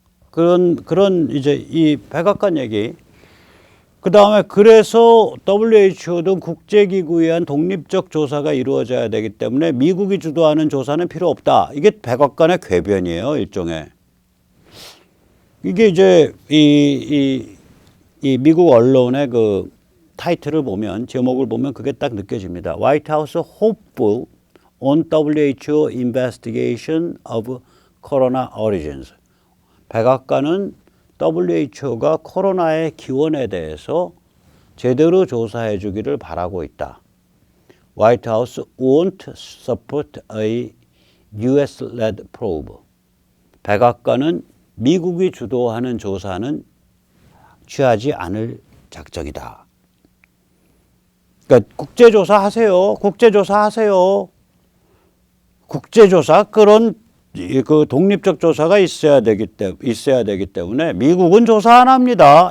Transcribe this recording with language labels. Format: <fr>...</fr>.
<ko>그런 이제 이 백악관 얘기. 그 다음에 그래서 WHO 등 국제기구에 의한 독립적 조사가 이루어져야 되기 때문에 미국이 주도하는 조사는 필요 없다. 이게 백악관의 궤변이에요, 일종의. 이게 이제 이 미국 언론의 그 타이틀을 보면, 제목을 보면 그게 딱 느껴집니다.</ko> <en>White House hopeful on WHO investigation of corona origins.</en> <ko>백악관은 WHO가 코로나의 기원에 대해서 제대로 조사해 주기를 바라고 있다.</ko> <en>White House won't support a US-led probe.</en> <ko>백악관은 미국이 주도하는 조사는 취하지 않을 작정이다. 그러니까 국제조사 하세요. 국제조사 하세요. 국제조사 그런 그 독립적 조사가 있어야 되기 때문에 미국은 조사 안 합니다.</ko>